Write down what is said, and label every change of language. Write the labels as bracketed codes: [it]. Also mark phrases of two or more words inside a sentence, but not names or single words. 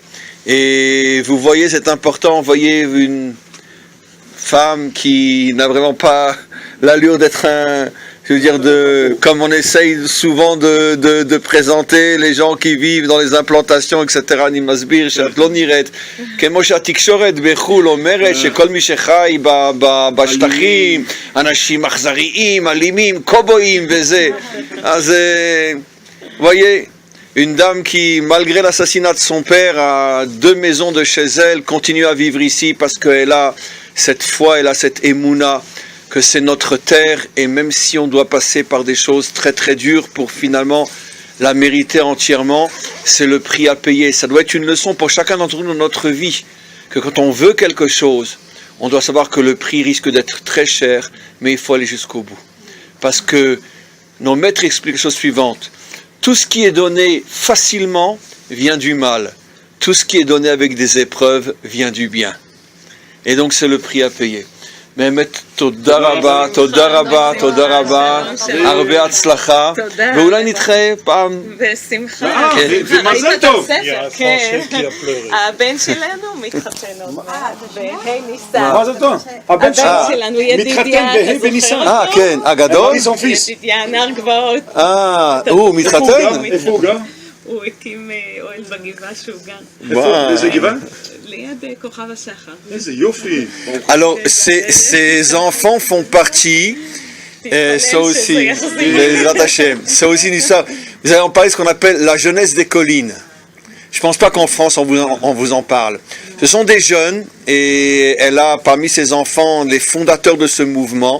[fr] Et vous voyez, c'est important, vous voyez une femme qui n'a vraiment pas l'allure d'être un, je veux dire, comme on essaye souvent de présenter les gens qui vivent dans les implantations, etc. [he] אני מסביר שאת לא נראית, כמו שהתקשורת בחו"ל אומרת שכל מי שחי בשטחים, אנשים אכזריים, אלימים, קובויים וזה. אז, [fr] voyez, une dame qui, malgré l'assassinat de son père, à 2 maisons de chez elle, continue à vivre ici parce qu'elle a cette foi, elle a cette émouna, que c'est notre terre, et même si on doit passer par des choses très très dures pour finalement la mériter entièrement, c'est le prix à payer. Ça doit être une leçon pour chacun d'entre nous dans notre vie, que quand on veut quelque chose, on doit savoir que le prix risque d'être très cher, mais il faut aller jusqu'au bout. Parce que nos maîtres expliquent la chose suivante: tout ce qui est donné facilement vient du mal, tout ce qui est donné avec des épreuves vient du bien. Et donc c'est le prix à payer. [he] באמת תודה רבה, תודה רבה, תודה רבה, הרבה הצלחה, ואולי נתחיה פעם. בשמחה. ומזל טוב. כן, הבן שלנו מתחתן עוד מעט, בה' ניסן. מזל טוב. הבן שלנו ידידיה, אתה זוכר אותו? כן, הגדול? ידידיה, נער גבעות. הוא מתחתן? איפה הוא גר? הוא הקים אוהל בגבעה שהוא גר. איזה גבעה? ליד כוכב השחר. איזה יופי. [fr] Alors, ces enfants font partie, ça aussi, c'est aussi une histoire. Vous allez en parler de ce qu'on appelle la jeunesse des collines. Je ne pense pas qu'en France on vous en parle. Ce sont des jeunes, et elle a parmi ses enfants les fondateurs de ce mouvement.